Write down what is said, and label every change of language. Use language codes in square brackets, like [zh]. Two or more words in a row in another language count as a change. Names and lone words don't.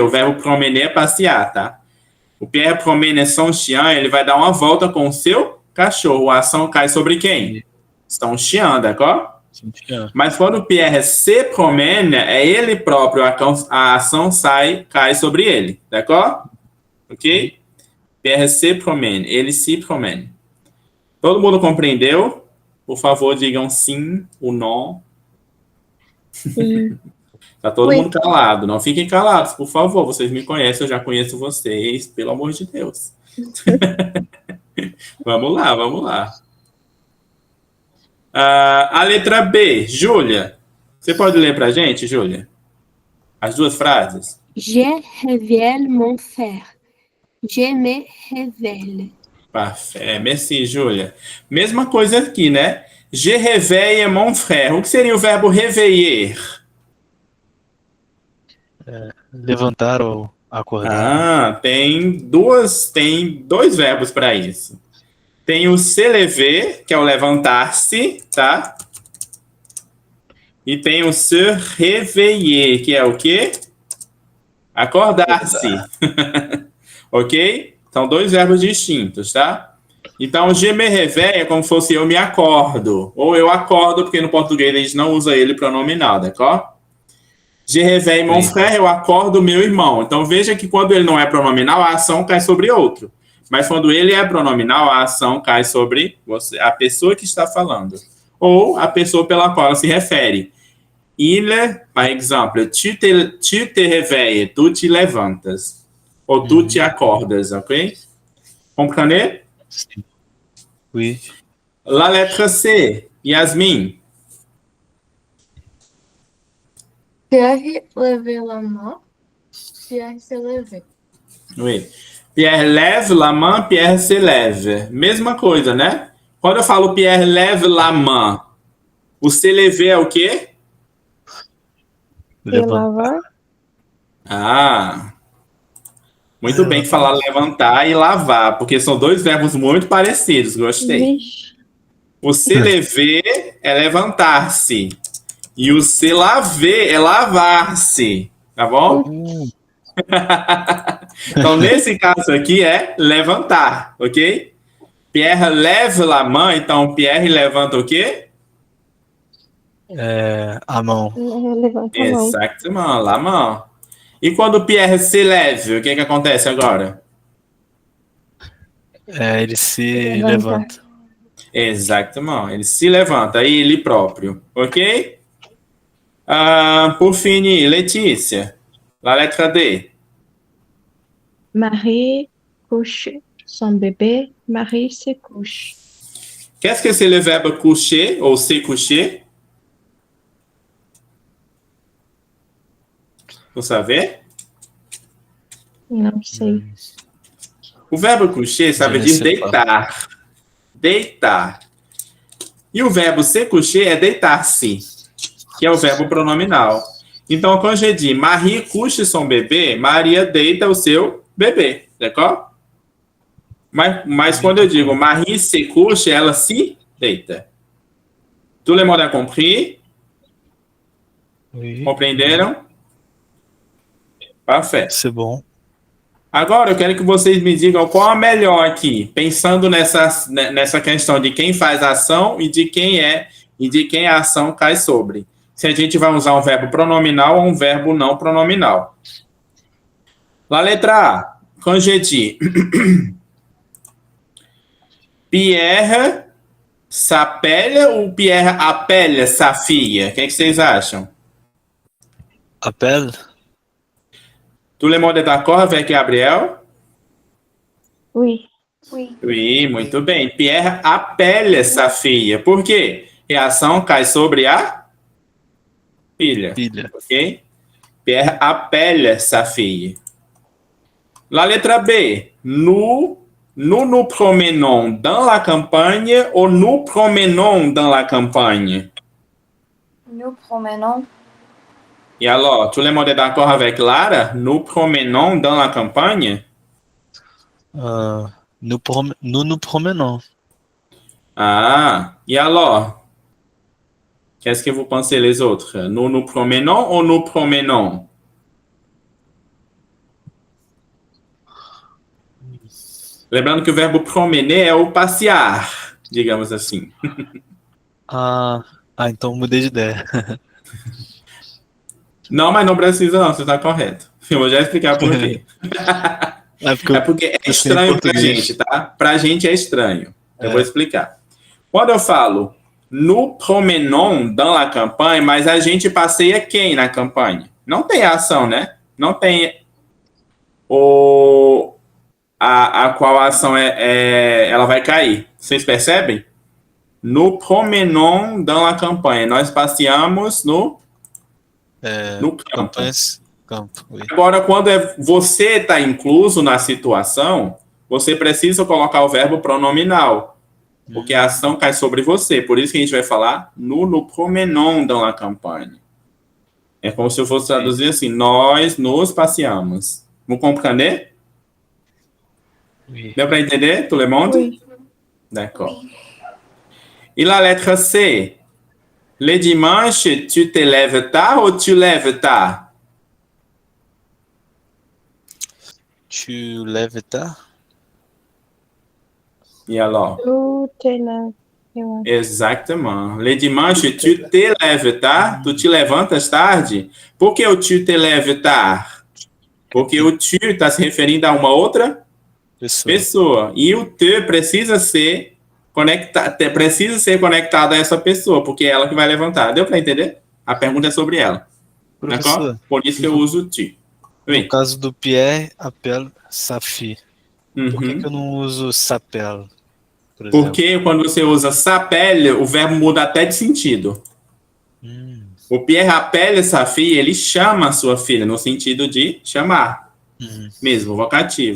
[pt] O verbo promener é passear, tá? [fr] O Pierre promène son chien, [pt] ele vai dar uma volta com o seu cachorro. A ação cai sobre quem? [fr] Son chien, d'accord? [pt] Mas quando Pierre [fr] se promène, [pt] é ele próprio, a ação cai sobre ele, d'accord? [fr] Ok? Pierre se promène, [pt] ele [fr] se promène. [pt] Todo mundo compreendeu? Por favor, digam sim ou não. Sim. Tá todo mundo calado. Não fiquem calados, por favor. Vocês me conhecem, eu já conheço vocês. Pelo amor de Deus. Vamos lá, vamos lá. A letra B, Júlia. Você pode ler pra gente, Júlia? As duas frases. [fr] Je révèle mon frère. Je me réveille. Parfait. Merci, [pt] Júlia. Mesma coisa aqui, né? [fr] Je réveille mon frère. [pt] O que seria o verbo réveiller? Levantar ou acordar. Tem dois verbos para isso. Tem o [fr] se lever, [pt] que é o levantar-se, tá? E tem o [fr] se réveiller, [pt] que é o quê? Acordar-se. Ok? São dois verbos distintos, tá? Então, [fr] je me réveille [pt] é como se fosse eu me acordo. Ou eu acordo, porque no português a gente não usa ele pronominal, d'accord? [fr] Je réveille mon frère, [pt] eu acordo meu irmão. Então, veja que quando ele não é pronominal, a ação cai sobre outro. Mas quando ele é pronominal, a ação cai sobre você, a pessoa que está falando. Ou a pessoa pela qual ela se refere. [fr] Il, par exemple, tu te réveilles, [pt] tu te levantas. Ou tu te acordas, ok? Comprenez? Sim. Oui. [fr] La lettre C, Yasmin. Pierre levait la main. Pierre se levait. Oui. Pierre lève la main, Pierre se lève. [pt] Mesma coisa, né? Quando eu falo [fr] Pierre lève la main, [pt] o [fr] se lever [pt] é o quê? Et Levantar. lavar. Ah, muito bem que falar levantar e lavar, porque são dois verbos muito parecidos, gostei. Vixe. O se lever é levantar-se. E o se laver é lavar-se. Tá bom? Então, nesse caso aqui é levantar, ok? Pierre lève la main, então Pierre levanta o quê? A mão. Levanta a mão. [fr] Exactement, la main. [pt] E quando Pierre [fr] se leve, [pt] o que que acontece agora? Ele se Levanta. levanta. Exactement, ele se levanta, ele próprio, ok? Por finir, Letícia, la letra D. [fr] Marie couche son bébé. Marie se couche. Qu'est-ce que c'est le verbe coucher ou se coucher? Vous savez? [pt] Não sei. O verbo coucher sabe [fr] Je [pt] dizer [fr] sais pas. [pt] deitar. Deitar. E o verbo [fr] se coucher [pt] é deitar-se, que é o verbo pronominal. Então, quando eu digo [fr] Marie couche son bébé, [pt] Maria deita o seu bebê, d'accord? Mas quando eu digo [fr] Marie se couche, [pt] ela se deita. [fr] Tout le monde a compris? Oui. [pt] Compreenderam? Parfait. [fr] C'est bon. [pt] Agora eu quero que vocês me digam qual a melhor aqui, pensando nessa questão de quem faz a ação e de quem a ação cai sobre. Se a gente vai usar um verbo pronominal ou um verbo não pronominal. La letra A, [fr] quand je dis Pierre s'appelle ou Pierre appelle sa fille? [pt] O que vocês acham? [fr] Appel. Tout le monde est d'accord avec Gabriel? Oui. Oui, [pt] muito bem. Pierre appelle sa fille. Por quê? E a ação cai sobre a filha. Filha. Ok? [fr] Pierre appelle sa fille. [pt] La letra B. [fr] Nous nous promenons dans la campagne ou nous promenons dans la campagne? Nous promenons. Et alors, tout le monde est d'accord avec Lara? Nous promenons dans la campagne? Nous nous promenons. Ah, et alors? Qu'est-ce que vous pensez les autres? Nous nous promenons ou nous promenons? [pt] Lembrando que o verbo promener é o passear, digamos assim. Então mudei de ideia. Não, mas não precisa não, você está correto. Eu vou já explicar por quê. É porque é estranho pra gente, tá? Pra gente é estranho. Eu vou explicar. Quando eu falo [fr] nous promenons dans la campagne, [pt] mas a gente passeia quem na campanha? Não tem ação, né? Não tem a qual ação ela vai cair. Vocês percebem? [fr] Nous promenons dans la campagne. [pt] Nós passeamos no campo. campo. Oui. Agora, quando você está incluso na situação, você precisa colocar o verbo pronominal, porque a ação cai sobre você. Por isso que a gente vai falar [fr] nous nous promenons dans la campagne. [pt] É como se eu fosse traduzir assim, nós nos passeamos. [fr] Vous comprenez? Oui. [pt] Deu para entender, [fr] tout le monde? Oui. D'accord. Et la lettre C. Le dimanche, tu te lèves tard ou tu lèves tard? Tu lèves tard? [pt] E alors? [fr] Tu te lèves. [pt] Eu acho. Exatamente. [fr] Le dimanche, tu te lèves tard? [pt] Tu te levantas tarde? Por que o [fr] tu te lèves tard? [pt] Porque o tu está se referindo a uma outra pessoa. E o te precisa ser conectado a essa pessoa, porque é ela que vai levantar. Deu para entender? A pergunta é sobre ela. Professor, Por isso que eu uso o tu. no caso do Pierre, [fr] appelle sa fille. [pt] Uhum. Por que eu não uso s'appelle, por exemplo? Porque quando você usa s'appelle, o verbo muda até de sentido. [fr] O Pierre appelle sa fille, [pt] ele chama a sua filha, no sentido de chamar. Mesmo, vocativo.